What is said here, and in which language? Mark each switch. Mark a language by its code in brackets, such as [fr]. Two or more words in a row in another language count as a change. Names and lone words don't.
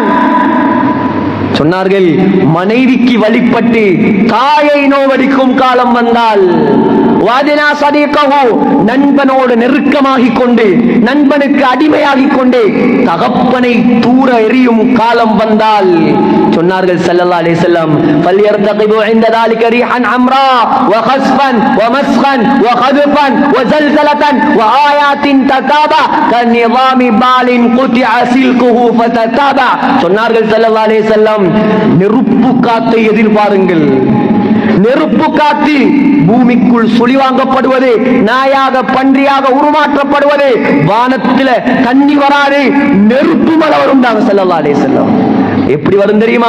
[ta] சொன்னார்கள், மனைவிக்கு வழிபட்டு தாயை நோவடிக்கும் காலம் வந்தால் நண்பனோடு நெருக்கமாகிக் கொண்டு நண்பனுக்கு அடிமையாகிக் கொண்டு தகப்பனை தூர எறியும் காலம் வந்தால் சொன்னார்கள் [ar] صلى الله عليه وسلم, فليرتقب عند ذلك ريحا عمراء وخسفا ومسخا وخذفا وزلزلة وآيات تتابع كالنظام بال قطع سلكه فتتابع. [ta] சொன்னார்கள் [ar] صلى الله عليه وسلم, [ta] நெருப்பு காத்தை எதிர்பாருங்கள். நெருப்பு காத்து பூமிக்குள் சுழிவாங்கப்படுவது, நாயாக பன்றியாக உருமாற்றப்படுவது, வானத்தில தண்ணி வராது, நெருப்பு மழை வரும். [ar] صلى الله عليه وسلم [ta] எப்படி வரும் தெரியுமா?